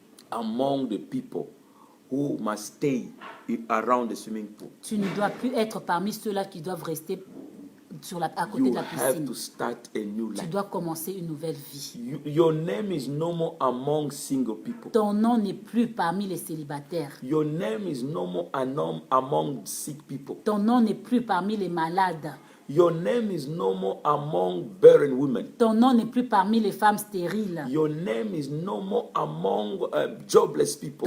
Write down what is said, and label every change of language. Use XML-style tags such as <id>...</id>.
<en>among the people who must stay around the swimming pool.</en> <fr>Tu ne dois plus être parmi ceux-là qui doivent rester à côté</fr> <en>You</en> <fr>de la</fr> <en>have</en> <fr>piscine.</fr> <en>to start a new</en> <fr>Tu</fr> <en>life.</en> <fr>dois commencer une nouvelle vie.</fr> <en>Your name is no more among single people.</en> <fr>Ton nom n'est plus parmi les célibataires.</fr> <en>Your name is no more among sick people.</en> <fr>Ton nom n'est plus parmi les malades.</fr> <en>Your name is no more among barren women.</en> <fr>Ton nom n'est plus parmi les femmes stériles.</fr> <en>Your name is no more among jobless people.</en>